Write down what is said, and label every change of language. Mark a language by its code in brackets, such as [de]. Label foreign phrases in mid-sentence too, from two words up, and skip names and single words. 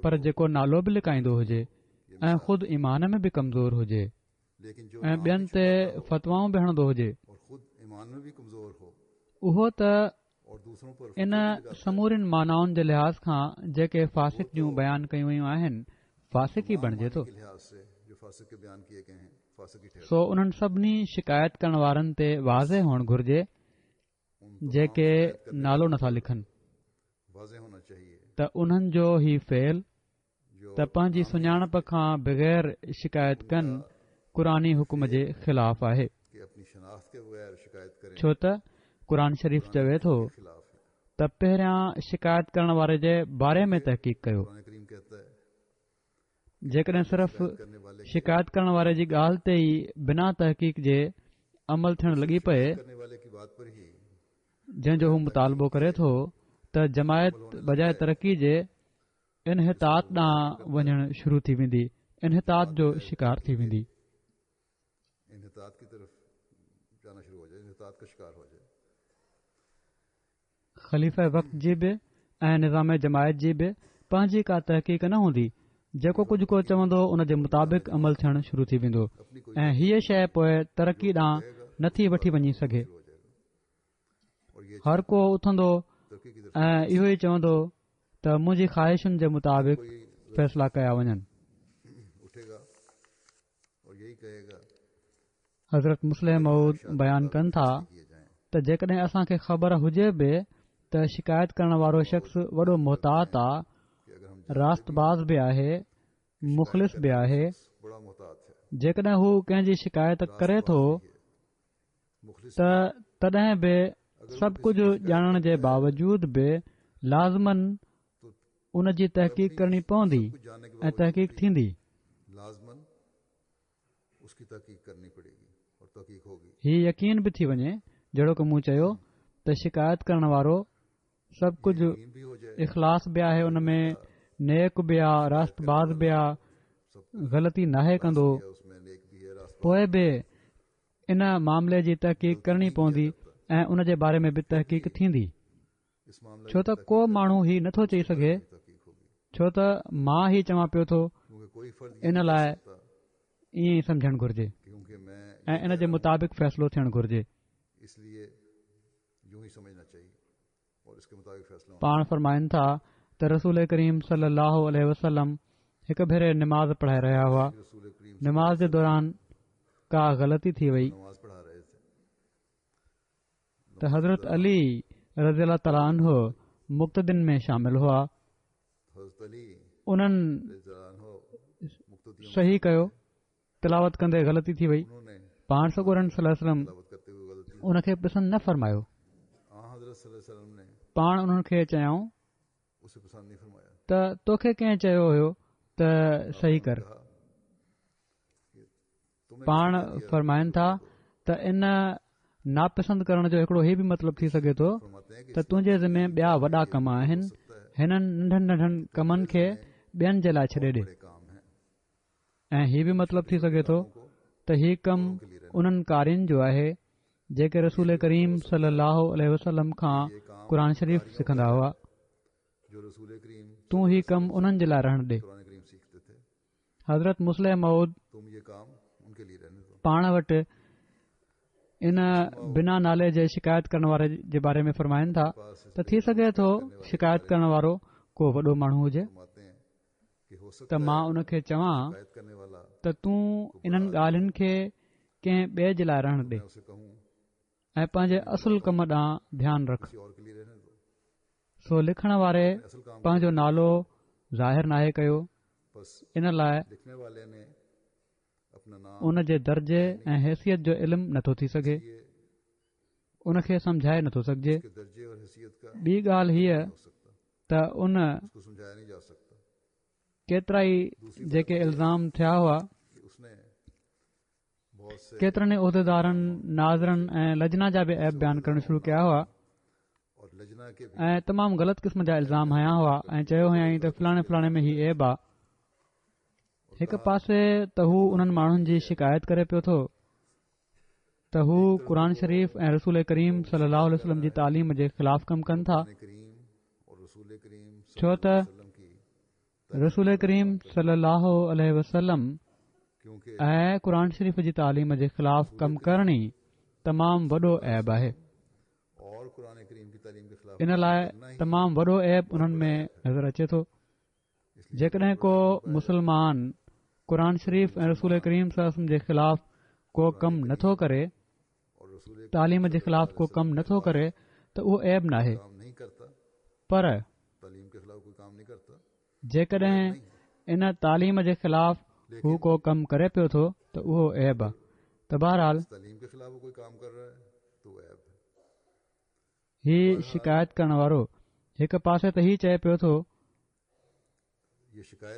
[sd] पर जेको नालो बि लिकाईंदो हुजे ऐं ख़ुदि ईमान में बि कमज़ोर हुजे ऐं ॿियनि ते फतवाऊं बि हणंदो हुजे, उहो त इन समूरिन मानाउनि जे लिहाज़ खां जेके फासिक जूं बयानु कयूं वयूं आहिनि फासिक ई बणिजे थो। सो उन्हनि सभिनी शिकायत करण वारनि ते वाज़े हुअणु घुर्जे जेके नालो नथा लिखनि [hi] वाज़ेह होना चाहिए [sd] त उन्हनि जो ही फेल जो त पंहिंजी सुञाणप खां बग़ैर शिकायत कनि क़ुरानी हुकुम जे ख़िलाफ़ आहे। [hi] कि अपनी शनाख्त के बगैर शिकायत करें [sd] छो त क़ुर शरीफ़ चवे थो [hi] के खिलाफ है। [sd] त पहिरियां शिकायत करण वारे जे बारे में तहक़ीक़ कयो। [hi] कुरान करीम कहता है [sd] जेकॾहिं सिर्फ़ [hi] करने वाले [sd] शिकायत करण वारे जी ॻाल्हि ते ई बिना तहक़ीक़ जे अमल थियण लॻी पए, [hi] करने वाले की बात पर ही [sd] जंहिंजो हू मुतालबो करे थो, त जमायत बजाए तरक़ी जे इनहितात ॾांहुं वञणु शुरू थी वेंदी, इनहितात जो शिकार थी वेंदी। [hi] इन्हितात की तरफ जाना शुरू हो जाए, इन्हितात का शिकार हो जाए। [sd] ख़लीफ़े वक़्त जी बि ऐं निज़ाम जमायत जी बि पंहिंजी का तहक़ीक़ न हूंदी। जेको कुझु को चवंदो उन जे मुताबिक़ अमल थियणु शुरू थी वेंदो ऐं हीअ शइ पोइ तरक़ी ॾांहुं नथी वठी वञी सघे। [hi] शुरू हो जाएगा और ये [sd] हर को उथंदो [hi] तरक्की की तरफ [sd] ऐं इहो ई चवंदो त मुंहिंजी ख़्वाहिशुनि जे मुताबिक़ [hi] कोई [sd] फ़ैसिला कया वञनि। [hi] उठेगा और यही कहेगा [sd] हज़रत मुस्लिम मऊद बयानु कनि था [hi] किए जाएं। [sd] त जेकॾहिं असांखे ख़बर हुजे बि त शिकायत करण वारो शख़्स वॾो मुहतात आहे, [hi] कि अगर हम [sd] रास्तबाज़ बि आहे, मुख़लिस बि आहे, [hi] बड़ा मोहतात है, [sd] जेकॾहिं हू कंहिंजी शिकायत करे थो [hi] मुखलिस [sd] त तॾहिं बि सभु कुझु ॼाणण जे बावजूद बि लाज़मन उन जी तहक़ीक़ करणी पवंदी [hi] कुछ जानने के [sd] ऐं तहक़ीक़ थींदी। [hi] लाजमन उसकी तहकीक करनी पड़ेगी और तहकीक होगी। [sd] हीउ यकीन बि थी वञे, जहिड़ो कि मूं चयो, त शिकायत करण वारो सभु कुझु [hi] यकीन भी हो जाए [sd] इख़लास बि आहे, उन में नेक बि आहे, रास्तबाज़ बि आहे, ग़लती नाहे कंदो, [hi] या उसमें नेक भी है, रास्त [sd] पोइ बि इन मामले जी तहक़ीक़ करणी पवंदी ऐं उन जे बारे में बि तहक़ीक़ थींदी। [hi] इस मामले [sd] छो त को माण्हू ही नथो चई सघे, [hi] की तहकीक होगी [sd] छो त मां ही चवां पियो थो, [hi] क्योंकि कोई फर्द [sd] इन [hi] ये [sd] लाइ [hi] नहीं कह सकता [sd] ईअं ई सम्झणु घुर्जे [hi] क्योंकि मैं [sd] ऐं इन जे मुताबिक़ फ़ैसिलो थियणु घुर्जे। [hi] इसलिए यूं ही समझना चाहिए और इसके मुताबिक फैसला होना [sd] पाण फरमाइनि था त रसूल करीम [ar] صلى الله عليه وسلم [sd] हिकु भेरे निमाज़ पढ़ाए रहिया हुआ। [hi] चाहिए। रसूल करीम [sd] निमाज़ जे दौरान का ग़लती थी वई [hi] नमाज पढ़ा रहे थे, [sd] त हज़रत अली [ar] رضي الله تعالى عنه [sd] मुक़्तदिन में शामिल हुआ। [hi] हज़रत अली [sd] उन्हनि [ar] رضي الله عنه मुक़्तदियों [sd] सही कयो, तिलावत कंदे ग़लती थी वई। [hi] उन्होंने [sd] पाण सॻोरन [ar] صلى الله عليه وسلم [hi] तिलावत करते हुए गलती [sd] उनखे पसंदि न फरमायो। [ar] हज़रत صلى الله عليه وسلم ने [sd] पाण उन्हनि खे चयऊं [hi] उसे पसंद नहीं फरमाया। [sd] त तोखे कंहिं चयो हुयो त सही कर। [hi] कहा कि तुमने [sd] पाण [hi] किसको कह दिया? [sd] फरमाइनि था त इन नापसंद करण जो हिकिड़ो ही बि मतिलबु थी सघे थो [hi] फरमाते हैं कि [sd] त तुंहिंजे ज़िमे ॿिया वॾा कम आहिनि, हिननि नंढनि नंढनि कमनि खे ॿियनि जे लाइ छॾे ॾे। [hi] बड़े काम हैं [sd] ऐं हीउ बि मतिलबु थी सघे थो त हीउ कमु उन्हनि कारियुनि जो आहे जेके रसूल करीम [ar] صلى الله عليه وسلم [sd] खां क़ुर शरीफ़ सिखंदा हुआ। [hi] जो रसूल करीम [sd] तूं ही कमु उन्हनि जे लाइ रहण ॾे। [hi] कुरान करीम सीखते थे, [sd] हज़रत मुस्लिम मऊद [hi] तुम ये काम उनके लिए रहने दो। [sd] पाण वटि इन बिना नाले जे शिकायत करण वारे जे बारे में फरमाइनि था त थी सघे थो शिकायत करण वारो को वॾो माण्हू हुजे [hi] फरमाते हैं कि हो [sd] त [hi] सकता [sd] मां [hi] है [sd] उन खे चवां [hi] शिकायत करने वाला [sd] त तूं इन्हनि ॻाल्हियुनि खे कंहिं ॿिए जे लाइ रहण ॾे [hi] मैं उसे कहूँ [sd] ऐं पंहिंजे असुल कम ॾांहुं ध्यानु रख। [hi] किसी और के लिए रहने दो। [sd] सो लिखण वारे [hi] असल काम [sd] पंहिंजो नालो ज़ाहिर नाहे कयो, [hi] बस [sd] इन लाइ [hi] लिखने वाले ने अपना नाम [sd] उन जे दर्जे ऐं हैसियत जो इल्मु नथो थी सघे, [hi] ये [sd] उन खे सम्झाए नथो सघिजे। [hi] के दर्जे और हैसियत का [sd] ॿी ॻाल्हि हीअ [hi] हो सकता, [sd] त उन [hi] उसको समझाया नहीं जा सकता [sd] केतिरा ई जेके इल्ज़ाम थिया हुआ [hi] कि उसने बहुत से [sd] केतिरनि ई उहिदेदारनि, नाज़रनि ऐं लजना जा बि ऐप बयानु करणु शुरू कया हुआ [hi] और लजना के भी [sd] ऐं तमामु ग़लति क़िस्म जा इल्ज़ाम हया हुआ ऐं चयो हुयईं त फलाणे फलाणे में ही ऐब आहे। हिकु पासे त हू उन्हनि माण्हुनि जी शिकायत करे पियो थो त हू क़ुर शरीफ़ ऐं रसूल करीम [ar] صلى الله عليه وسلم [sd] जी तालीम जे ख़िलाफ़ कमु कनि था, [hi] कुरान करीम और रसूल करीम [sd] छो त [ar] صلى الله عليه وسلم की رسول كريم صلى الله عليه وسلم [hi] क्योंकि [sd] ऐं क़ुर शरीफ़ जी तालीम जे ख़िलाफ़ कमु करणी तमामु वॾो ऐब आहे। [hi] और कुरान करीम की तालीम के खिलाफ [sd] इन लाइ तमामु वॾो ऐब उन्हनि में नज़र अचे थो। जेकॾहिं को मुस्लमान क़ुर शरीफ़ ऐं रसूल करीम [ar] صلى الله عليه وسلم [sd] जे ख़िलाफ़ को कमु नथो करे, [hi] और रसूल [sd] तालीम जे ख़िलाफ़ को कमु नथो करे त उहो ऐब नाहे, [hi] काम नहीं करता [sd] पर [hi] के खिलाफ कोई काम नहीं करता, [sd] जेकॾहिं इन तालीम जे ख़िलाफ़ हू को कमु करे पियो थो त उहो ऐब आहे। त बहरहाल [hi] तालीम के खिलाफ वो कोई काम कर रहा है तो वो ऐब है। [sd] ही शिकायत करण वारो हिकु पासे त ही चए पियो थो [hi] ये शिकायत